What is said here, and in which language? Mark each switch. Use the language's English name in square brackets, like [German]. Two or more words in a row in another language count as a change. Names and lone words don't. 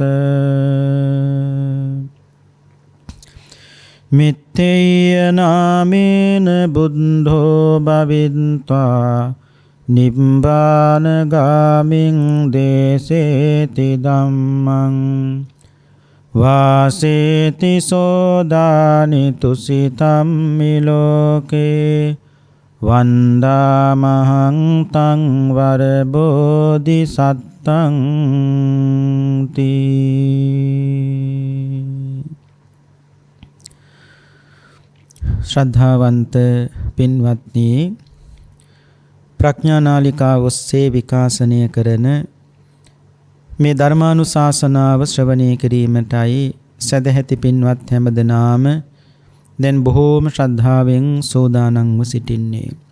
[Pali] මිත්තේය නාමේන බුද්ධෝ භවිත්වා නිබ්බාන ගාමින් දේසේති ධම්මං වාසේති සෝදානි තුසිතම් මිලෝකේ වන්දාමහං තං වර බෝධිසත්තං තී. [Sinhala] ශ්‍රද්ධාවන්ත පින්වත්නි, ප්‍රඥානාලිකාව ඔස්සේ විකාශනය කරන මේ ධර්මානුශාසනාව ශ්‍රවණය කිරීමටයි සදැහැති පින්වත් හැමදෙනාම දැන් බොහෝම ශ්‍රද්ධාවෙන් සෝදානම්ව සිටින්නේ.